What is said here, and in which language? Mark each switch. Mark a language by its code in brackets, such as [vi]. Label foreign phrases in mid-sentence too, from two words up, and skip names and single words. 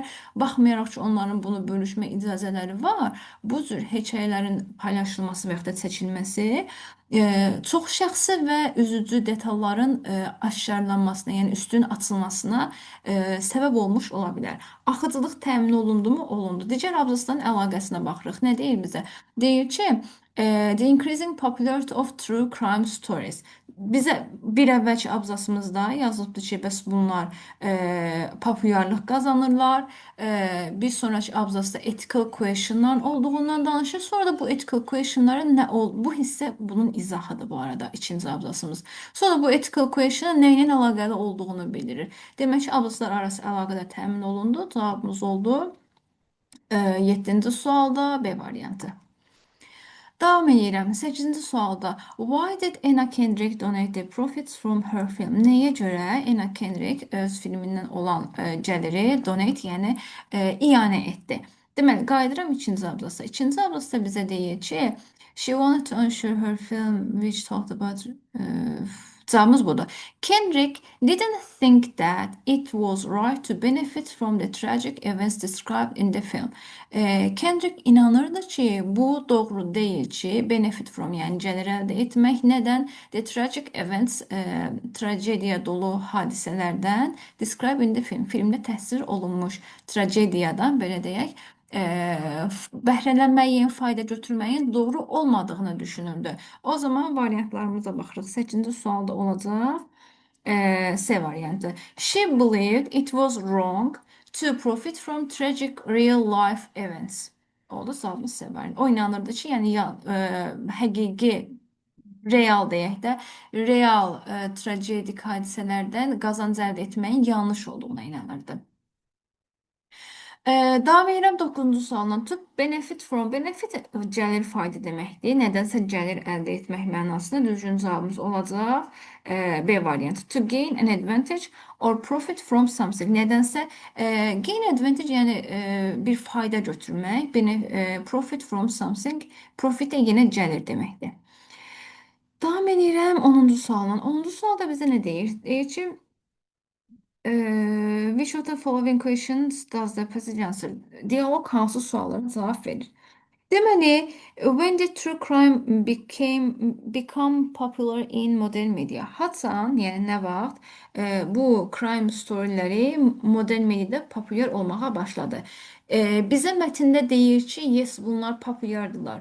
[az] Baxmayaraq ki, onların bunu bölüşmə icazələri var, bu cür hekayələrin paylaşılması və ya da çəkilməsi çox şəxsi və üzücü detalların aşkarlanmasına, yəni üstün açılmasına səbəb olmuş ola bilər. Axıcılıq təmin olundu mu? Olundu. Digər abzasların əlaqəsinə baxırıq. Nə deyir bizə? Deyir ki, [en] the increasing popularity of true crime stories. [az] Bizə bir əvvəlki abzasımızda yazılıbdır ki, bəs bunlar populyarlıq qazanırlar. Bir sonraki abzasda [en] ethical questionlar [az] olduğundan danışır. Sonra da bu [en] ethical questionların [az] nə bu hissə bunun izahıdır bu arada ikinci abzasımız. Sonra bu [en] ethical question [az] nə ilə əlaqəli olduğunu bildirir. Demək ki, abzaslar arası əlaqədə təmin olundu. Cavabımız oldu 7-ci sualda B variantı. Davam edirəm. 8-ci sualda [en] why did Anna Kendrick donate the profits from her film? [az] Nəyə görə Anna Kendrick öz filmindən olan gəliri donate, yəni iyanə etdi? Deməli, qayıdıram ikinci abzasa. İkinci abzasda bizə deyir ki, [en] she wanted to ensure her film which talked about [az] cevabımız budur. [en] Kendrick didn't think that it was right to benefit from the tragic events described in the film. [az] Kendrick inanırdı ki, bu doğru değil ki, [en] benefit from, [az] yəni gəlir əldə etmək. Nədən? [en] The tragic events, [az] tragediya dolu hadisələrdən [en] described in the film, [az] filmdə təsvir olunmuş tragediyadan, belə deyək, bəhrələnməyin, fayda götürməyin doğru olmadığını düşünürdü. O zaman variantlarımıza baxırıq. 8-ci sualda olacaq C variantı. [en] She believed it was wrong to profit from tragic real life events. [az] Oldu, cavabımız C variantı. O inanırdı ki, yəni həqiqi, real deyək də, real tragedik hadisələrdən qazanc əldə etməyin yanlış olduğuna inanırdı. Davam edirəm 9-cu sualdan. [en] To benefit from, [az] benefit gəlir fayda deməkdir. Nədənsə gəlir əldə etmək mənasında düzgün cavabımız olacaq B variantı. [en] To gain an advantage or profit from something. [az] Nədənsə [en] gain advantage, [az] yəni bir fayda götürmək, [en] profit from something, [az] profit də yenə gəlir deməkdir. Davam edirəm 10-cu sualdan. 10-cu sualda bizə nə deyir? Deyir ki, [en] which of the following questions does the passage answer? [az] Diyalog hansı suallara cavab verir? Deməli, [en] when did true crime become popular in modern media? [az] Haçan, yəni nə vaxt bu [en] crime storyləri [az] modern mediada populyar olmağa başladı? Bizə mətndə deyir ki, yes, bunlar populyardılar.